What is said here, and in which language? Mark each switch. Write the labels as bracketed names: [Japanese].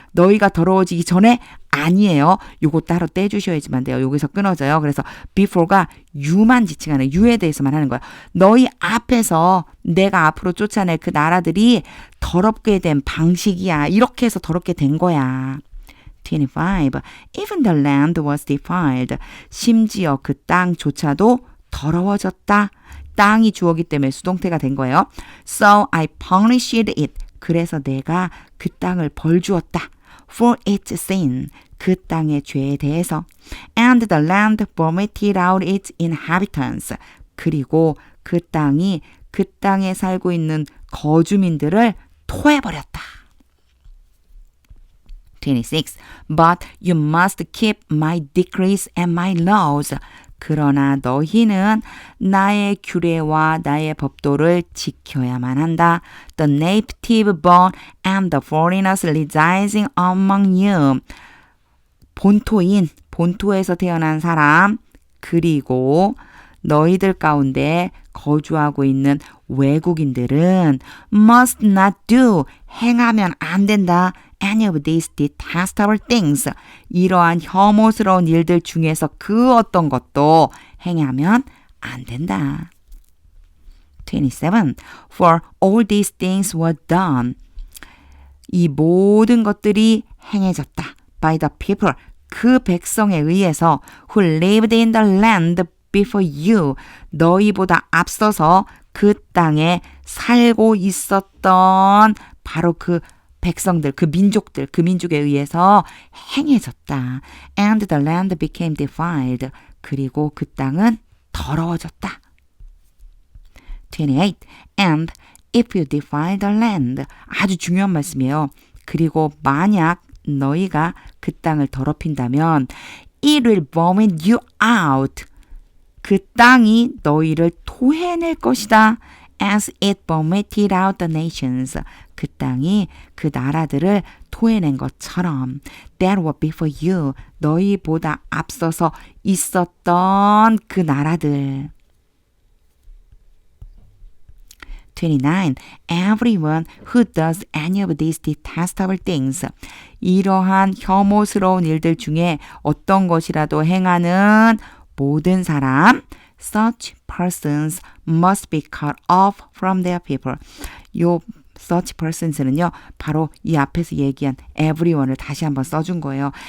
[Korean] 너희가 더러워지기 전에 아니에요. 요거 따로 떼주셔야지만 돼요. 여기서 끊어져요. 그래서 before가 you만 지칭하는, you에 대해서만 하는 거예요. 너희 앞에서 내가 앞으로 쫓아낼 그 나라들이 더럽게 된 방식이야. 이렇게 해서 더럽게 된 거야. 25. [English] Even the land was defiled. [Korean] 심지어 그 땅조차도 더러워졌다. 땅이 주어기 때문에 수동태가 된 거예요. [English] So I punished it. [Korean] 그래서 내가 그 땅을 벌 주었다. [English] For its sin. [Korean] 그 땅의 죄에 대해서. [English] And the land vomited out its inhabitants. [Korean] 그리고 그 땅이 그 땅에 살고 있는 거주민들을 토해버렸다. 26. [English] But you must keep my decrees and my laws. [Korean] 그러나 너희는 나의 규례와 나의 법도를 지켜야만 한다. [English] The native born and the foreigners residing among you. [Korean] 본토에서 태어난 사람, 그리고 너희들 가운데 거주하고 있는 외국인들은 [English] must not do, [Korean] 행하면 안 된다. [English] Any of these detestable things. [Korean] 이러한 혐오스러운 일들 중에서 그 어떤 것도 행하면 안 된다. 27. [English] For all these things were done. [Korean] 이 모든 것들이 행해졌다. [English] By the people. [Korean] 그 백성에 의해서 [English] who lived in the land before you. [Korean] 너희보다 앞서서 그 땅에 살고 있었던 바로 그 백성들, 그 민족들, 그 민족에 의해서 행해졌다. [English] And the land became defiled. [Korean] 그리고 그 땅은 더러워졌다. [English] 28. And if you defile the land. [Korean] 아주 중요한 말씀이에요. 그리고 만약 너희가 그 땅을 더럽힌다면 [English] it will vomit you out. [Korean] 그 땅이 너희를 토해낼 것이다. [English] As it vomited out the nations. [Korean] 그 땅이 그 나라들을 토해낸 것처럼. [English] That were before you. [Korean] 너희보다 앞서서 있었던 그 나라들. 29. [English] Everyone who does any of these detestable things. [Korean] 이러한 혐오스러운 일들 중에 어떤 것이라도 행하는 모든 사람, [English] such persons must be cut off from their people. [Korean] 요 such persons는요, 바로 이 앞에서 얘기한 everyone을 다시 한번 써준 거예요.